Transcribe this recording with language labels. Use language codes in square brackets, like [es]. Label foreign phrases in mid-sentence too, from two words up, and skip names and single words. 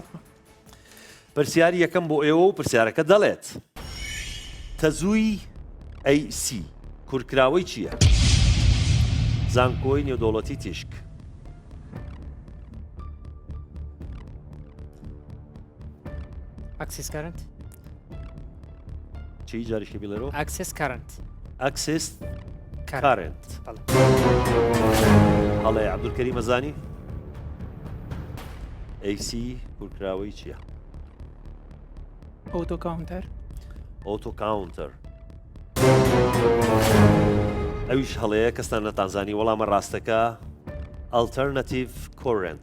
[ckb] پرسیاری یەکەم بۆ ئێوە و پرسیارەکە دەڵێت تەزووی AC کورکراوەی چییە؟ زانکۆی نێودەوڵەتی تیشک. [en] Access current. [ckb] چی جاریشی بیلەرەوە؟ [en] Access current. Access current. [ckb] هەڵێ عەبدولکەریم ئەزانی؟ AC کورکراوەی چییە؟ [en] auto counter. auto counter. [ckb] ئەویش هەڵەیە کەستان نەتانزانی وەڵامە ڕاستەکە [en] alternative current.